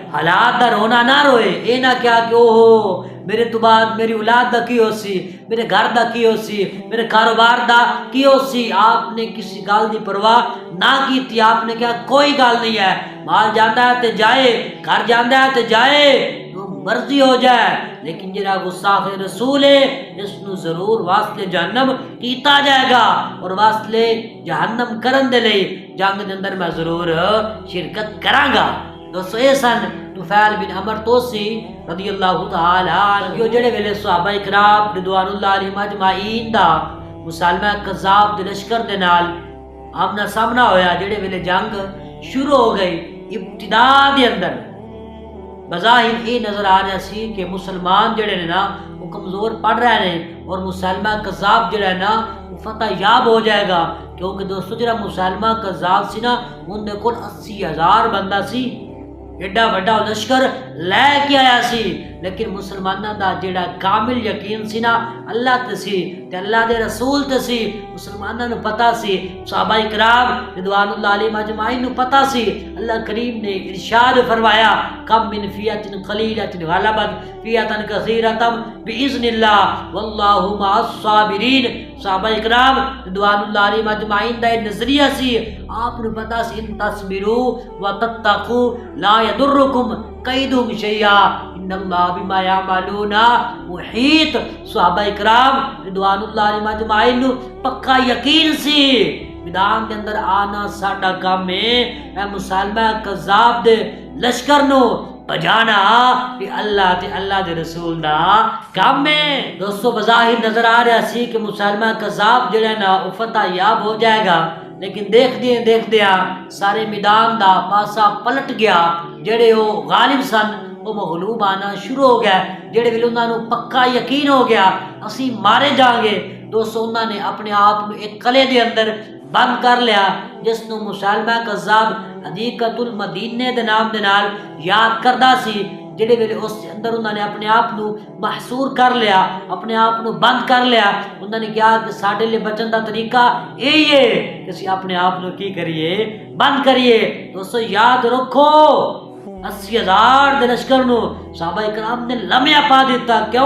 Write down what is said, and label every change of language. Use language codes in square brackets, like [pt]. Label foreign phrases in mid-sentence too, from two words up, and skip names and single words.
[pa] حالات دا رونا نہ روئے، اے نہ کیا کہ اوہو میرے تو بعد میری اولاد دا کی ہو سی، میرے گھر دا کی ہو سی، میرے کاروبار دا کی ہو سی۔ آپ نے کسی گل دی پرواہ نہ کی تھی، آپ نے کہا کوئی گل نہیں ہے، مال جانا ہے تے جائے، گھر جانا ہے تے جائے، مرضی ہو جائے، لیکن جڑا گستاخ رسول ہے اس نو ضرور واسطے جہنم کیتا جائے گا، اور واسطے جہنم کرن دے لئی جنگ دے اندر میں ضرور شرکت کراں گا۔ دوستو اے سن طفیل بن عمر توسی [ar] رضی اللہ تعالی عنہ [pa] جڑے ویلے صحابہ اکرام [ar] رضوان اللہ علیہم اجمعین [pa] دا مسلمہ کذاب دے لشکر دے نال آمنا سامنا ہویا، جڑے ویلے جنگ شروع ہو گئی ابتدا دے اندر بظاہر یہ نظر آ رہا سی کہ مسلمان جڑے نے نا وہ کمزور پڑ رہے ہیں اور مسلمہ کذاب جڑا ہے نا وہ فتح یاب ہو جائے گا، کیونکہ دوستو جڑا مسلمہ کذاب سی نا ان کول 80,000 بندہ سی، ایڈا وڈا لشکر لے کے آیا سی، لیکن مسلمانوں دا جڑا کامل یقین سی نا اللہ تے سی تے اللہ دے رسول تے سی، مسلمانوں نو پتہ سی، صحابہ کرام [ar] رضوان اللہ علیہم اجمعین [pa] نو پتہ سی۔ اللہ کریم نے ارشاد فرمایا [ar] کم من فیۃ قلیلۃ غلبت فیۃ کثیرۃ باذن اللہ واللہ مع الصابرین۔ [pa] صحابہ کرام [ar] رضوان اللہ علیہم اجمعین [pa] دا نظریہ سی، آپ نو پتہ سی [ar] ان تصبروا وتتقوا لا یضرکم کیدہم شیئا ان اللہ بما یعملون محیط۔ [pa] صحابہ کرام [ar] رضوان اللہ علیہم اجمعین [pa] نو پکا یقین سی میدان کے اندر آنا ساڈا کام ہے، اے مسلمہ کذاب دے لشکر نو بجانا کہ اللہ تے اللہ دے رسول دا کام ہے۔ دوستو بظاہر نظر آ رہا سی کہ مسلمہ کذاب جڑا نا وہ فتح یاب ہو جائے گا، لیکن دیکھ دیا سارے میدان دا پاسا پلٹ گیا، جڑے وہ غالب سن وہ مغلوب آنا شروع ہو گیا، جڑے ویلے انہاں نو پکا یقین ہو گیا اسی مارے جائیں گے، دوستو انہاں نے اپنے آپ کو ایک قلعے دے اندر بند کر لیا جس نو مسلمہ کذاب حدیقۃ المدینہ دے نام دے نال یاد کردا سی۔ جڑے ویلے اس اندر انہوں نے اپنے آپ کو محصور کر لیا، اپنے آپ کو بند کر لیا، انہوں نے کہا کہ ساڈے لئے بچن دا طریقہ یہی ہے کہ اسی اپنے آپ کو کی کریے بند کریے۔ دوستو یاد رکھو 80,000 دے لشکر نو صحابہ کرام نے لمحہ پا دیتا، کیوں؟